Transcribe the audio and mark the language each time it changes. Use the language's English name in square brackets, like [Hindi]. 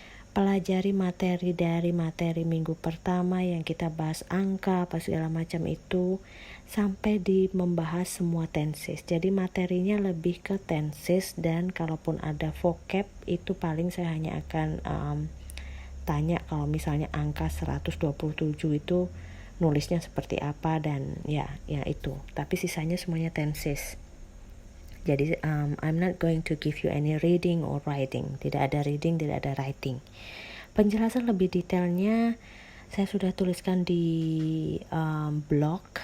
[Indonesian] Pelajari materi dari materi minggu pertama yang kita bahas angka, apa segala macam itu, sampai di membahas semua tenses. Jadi materinya lebih ke tenses, dan kalaupun ada vocab itu paling saya hanya akan tanya kalau misalnya angka 127 itu nulisnya seperti apa, dan ya itu. Tapi sisanya semuanya tenses. [English] Jadi I'm not going to give you any reading or writing. [Indonesian] Tidak ada reading, tidak ada writing. Penjelasan lebih detailnya saya sudah tuliskan di blog.